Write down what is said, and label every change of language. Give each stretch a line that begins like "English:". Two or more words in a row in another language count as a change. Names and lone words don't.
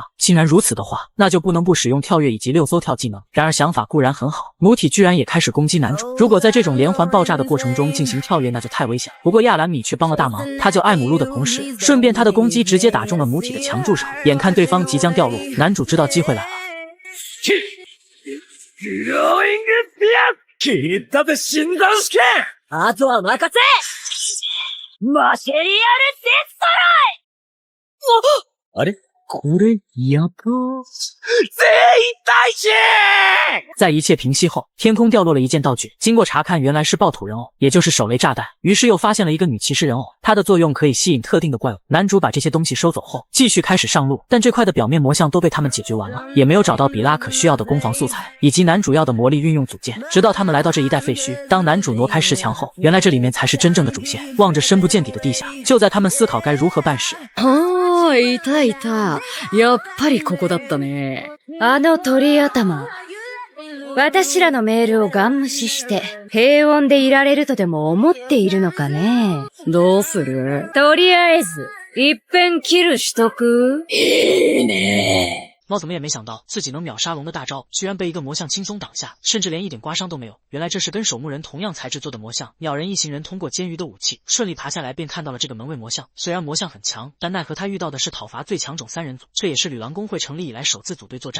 Chinese: 既然如此的话，那就不能不使用跳跃以及6艘跳技能。然而想法固然很好，母体居然也开始攻击男主。如果在这种连环爆炸的过程中进行跳跃，那就太危险。不过亚兰米却帮了大忙，他救艾姆路的同时，顺便他的攻击直接打中了母体的墙柱上。眼看对方即将掉落，男主知道机会来了。
Japanese: あとは任せマシェリアルデストライあれこれ、やば。全員退治！
Chinese: 在一切平息后，天空掉落了一件道具，经过查看，原来是爆土人偶，也就是手雷炸弹。于是又发现了一个女骑士人偶，它的作用可以吸引特定的怪物。男主把这些东西收走后，继续开始上路，但这块的表面魔像都被他们解决完了，也没有找到比拉可需要的攻防素材以及男主要的魔力运用组件。直到他们来到这一带废墟，当男主挪开石墙后，原来这里面才是真正的主线。望着深不见底的地下，就在他们思考该如何办时，
Japanese: いたいた。やっぱりここだったね。あの鳥頭。私らのメールをガン無視して、平穏でいられるとでも思っているのかね。どうする？とりあえず、一遍キルしとく？いいね。
Chinese: 猫怎么也没想到自己能秒杀龙的大招，居然被一个魔像轻松挡下，甚至连一点刮伤都没有。原来这是跟守墓人同样材质做的魔像。鸟人一行人通过监狱的武器顺利爬下来，便看到了这个门卫魔像。虽然魔像很强，但奈何他遇到的是讨伐最强种3人组，这也是女郎工会成立以来首次组队作战。